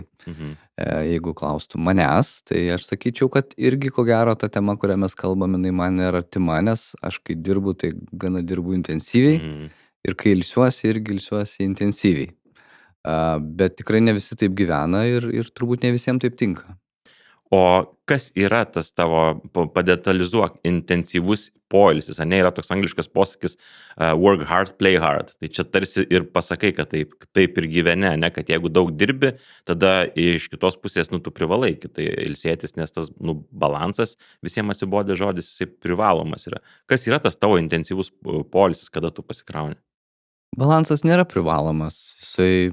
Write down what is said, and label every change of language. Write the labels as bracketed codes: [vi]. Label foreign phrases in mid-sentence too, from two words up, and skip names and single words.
[lt] Jeigu klaustų manęs, tai aš sakyčiau, kad irgi ko gero ta tema, kurią mes kalbame, jinai man yra artima, nes aš kai dirbu, tai gana dirbu intensyviai ir kai ilsiuosi, irgi ilsiuosi intensyviai. Bet tikrai ne visi taip gyvena ir turbūt ne visiems taip tinka. O kas yra tas tavo, padetalizuok, intensyvus poilsis, ne, yra toks angliškas posakis [en] work hard, play hard. [lt] Tai čia tarsi ir pasakai, kad taip ir gyvene, ne, kad jeigu daug dirbi, tada iš kitos pusės, tu privalai kitai ilsėtis, nes tas, balansas visiems atsibodė žodis, jisai privalomas yra. Kas yra tas tavo intensyvus poilsis, kada tu pasikrauni? Balansas nėra privalomas, jisai...